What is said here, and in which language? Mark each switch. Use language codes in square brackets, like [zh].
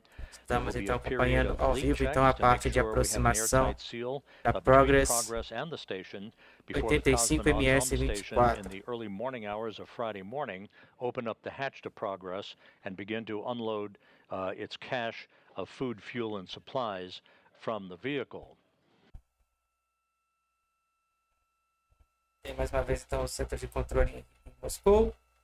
[pt] Estamos então acompanhando ao vivo então a parte de aproximação da Progress 85 ms 24. [en] In the early morning hours of Friday morning, open up the hatch to Progress and begin to unload its cache of food, fuel, and supplies from the vehicle. [pt] Tem mais uma vez então o centro de controle em Moscou.